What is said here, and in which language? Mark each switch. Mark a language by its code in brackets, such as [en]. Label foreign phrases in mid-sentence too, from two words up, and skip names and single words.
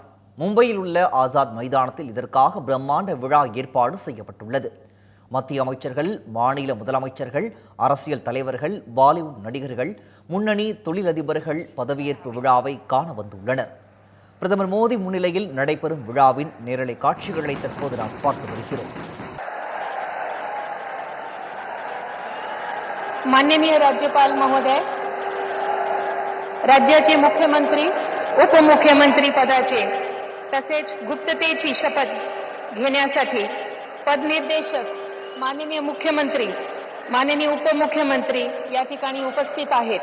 [ta] மும்பையில் உள்ள ஆசாத் மைதானத்தில் இதற்காக பிரம்மாண்ட விழா ஏற்பாடு செய்யப்பட்டுள்ளது. மத்திய அமைச்சர்கள், மாநில முதலமைச்சர்கள், அரசியல் தலைவர்கள், பாலிவுட் நடிகர்கள், முன்னணி தொழிலதிபர்கள் பதவியேற்பு விழாவை காண வந்துள்ளனர். பிரதமர் மோடி முன்னிலையில் நடைபெறும் விழாவின் நேரலை காட்சிகளை தற்போது நாம் பார்த்து வருகிறோம். [mr] माननीय राज्यपाल महोदय, राज्याचे मुख्यमंत्री, उपमुख्यमंत्री पदाचे तसेच गुप्ततेची शपथ घेण्यासाठी पदनिर्देशक माननीय मुख्यमंत्री, माननीय उपमुख्यमंत्री या ठिकाणी उपस्थित आहेत.